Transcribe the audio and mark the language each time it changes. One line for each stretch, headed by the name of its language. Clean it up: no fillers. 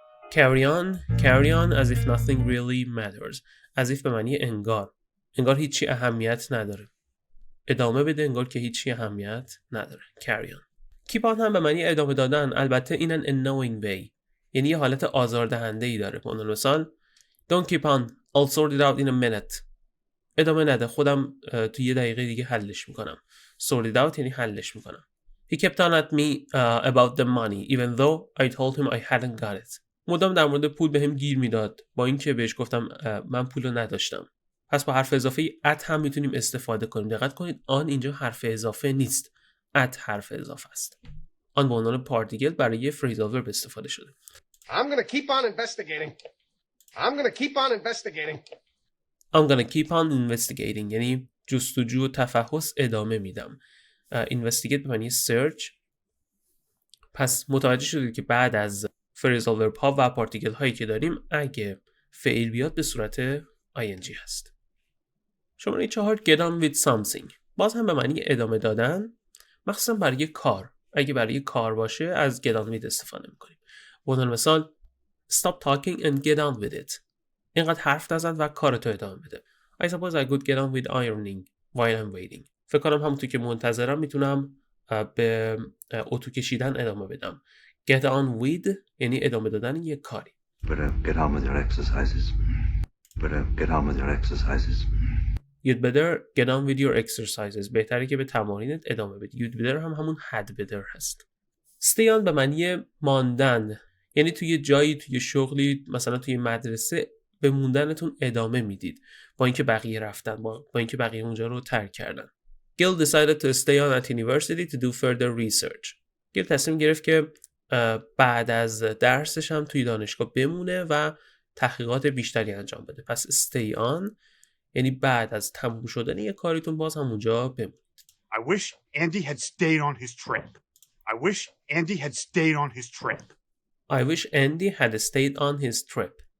English: Carry on as if nothing really matters.
Persian: as if به معنی انگار هیچی اهمیت نداره. ادامه بده انگار که هیچی اهمیت نداره.
English: carry on.
Persian: keep on هم به معنی ادامه دادن، البته
English: in an annoying way،
Persian: یعنی یه حالت آزاردهنده ای داره.
English: مثال Don't keep on, I'll sort it out in a minute.
Persian: ادامه نده، خودم تو 1 دقیقه دیگه حلش میکنم. sort it out یعنی حلش میکنم.
English: He kept on at me about the money even though I told him I hadn't got it.
Persian: مدام در مورد پول بهم گیر میداد با اینکه بهش گفتم من پولو نداشتم. پس با حرف اضافه at هم میتونیم استفاده کنیم. دقت کنید آن اینجا حرف اضافه نیست، at حرف اضافه است. آن به عنوان پارتیکل برای فریزال ورب استفاده شده.
English: I'm going to keep on investigating. I'm going to keep on investigating. I'm going to keep on investigating
Persian: یعنی جستجو و تفحص ادامه میدم. investigate به معنی search. پس متوجه شدید که بعد از فریزال ورب ها و پارتیکل هایی که داریم اگه فعل بیاد به صورت ing هست.
English: شماره 4 get on with something.
Persian: باز هم به معنی ادامه دادن، مخصوصا برای کار. اگه برای کار باشه از get on with استفاده میکنیم. به مثال
English: Stop talking and get on with it.
Persian: اینقدر حرف نزن و کارتو ادامه بده.
English: I suppose I could get on with ironing while I'm waiting.
Persian: فکر کنم همونطور که منتظرم میتونم به اتو کشیدن ادامه بدم. Get on with یعنی ادامه دادن یه کاری.
English: Get on with your exercises. Get on with your exercises. You'd better get on with your exercises.
Persian: بهتره که به تمارینت ادامه بدی. You'd better هم همون had better هست. Stay on به معنی ماندن، یعنی توی جایی، توی شغلی، مثلا توی مدرسه به موندنتون ادامه میدید با اینکه بقیه رفتن، با اینکه بقیه اونجا رو ترک کردن.
English: Gil decided to stay on at university to do further research.
Persian: گیل تصمیم گرفت که بعد از درسش هم توی دانشگاه بمونه و تحقیقات بیشتری انجام بده. پس stay on یعنی بعد از تموم شدن یه کاریتون باز هم اونجا بمونید.
English: I wish Andy had stayed on his trip. I wish Andy had stayed on his trip. I wish Andy had stayed on his trip.